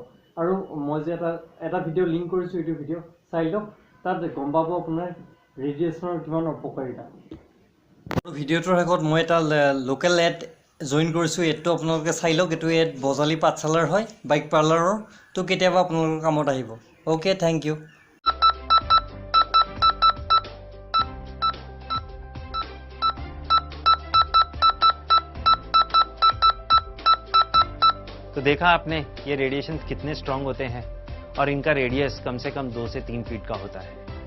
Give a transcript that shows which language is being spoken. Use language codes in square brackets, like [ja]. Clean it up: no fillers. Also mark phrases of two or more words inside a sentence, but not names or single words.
[as] আৰু মই যে এটা ভিডিঅ' লিংক কৰিছোঁ, এইটো ভিডিঅ' চাই লওক, তাত গম পাব আপোনাৰ ৰেডিয়েচনৰ কিমান অপকাৰিতা। ভিডিঅ'টোৰ শেষত মই এটা [en] local ad join [as] কৰিছোঁ, এডটো আপোনালোকে চাই লওক। এইটো এড বজালী পাঠশালাৰ হয়, বাইক পাৰ্লাৰৰ। তো কেতিয়াবা আপোনালোকৰ কামত আহিব। [en] okay, thank you. [hi] तो देखा आपने ये रेडिएशंस कितने स्ट्रांग होते हैं और इनका रेडियस कम से कम 2 से 3 फीट का होता है।